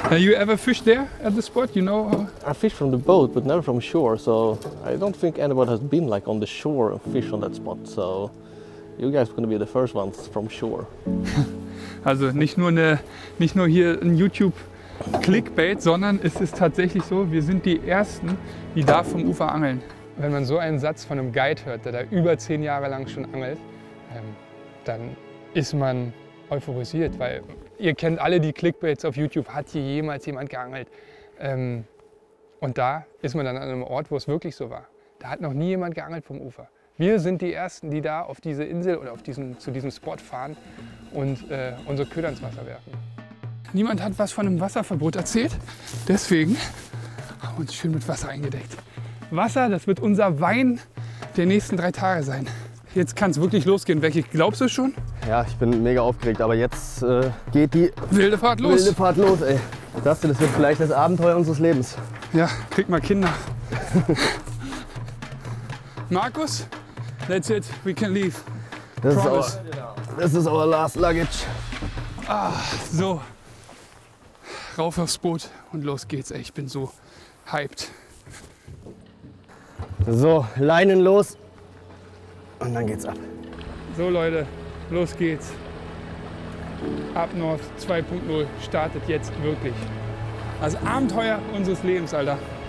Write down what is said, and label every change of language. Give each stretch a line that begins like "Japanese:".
English: You ever fished there at the spot? You know? I fish from the boat, but never from shore. So I don't think anyone has been like on the shore and fish on that spot. So you guys are going to be the first ones from shore.
German: Also nicht nur hier ein YouTube-Clickbait, sondern es ist tatsächlich so, wir sind die Ersten, die da vom Ufer angeln. Wenn man so einen Satz von einem Guide hört, der da über 10 Jahre lang schon angelt, dann ist man euphorisiert, weil ihr kennt alle die Clickbaits auf YouTube, hat hier jemals jemand geangelt? Und da ist man dann an einem Ort, wo es wirklich so war. Da hat noch nie jemand geangelt vom Ufer. Wir sind die Ersten, die da auf diese Insel oder zu diesem Spot fahren und unsere Köder ins Wasser werfen. Niemand hat was von einem Wasserverbot erzählt, deswegen haben wir uns schön mit Wasser eingedeckt. Wasser, das wird unser Wein der nächsten 3 Tage sein. Jetzt kann es wirklich losgehen. Becky, glaubst du schon? Ja, ich bin mega aufgeregt, aber jetzt geht die wilde Fahrt los. Wilde Fahrt los, ey. Das wird vielleicht das Abenteuer unseres Lebens. Ja, krieg mal Kinder.
English: Markus, that's it, we can leave. This is our last luggage.
German: So, rauf aufs Boot und los geht's. Ey, ich bin so hyped. So, Leinen los und dann geht's ab. So Leute, los geht's. Up North 2.0 startet jetzt wirklich. Das Abenteuer unseres Lebens, Alter.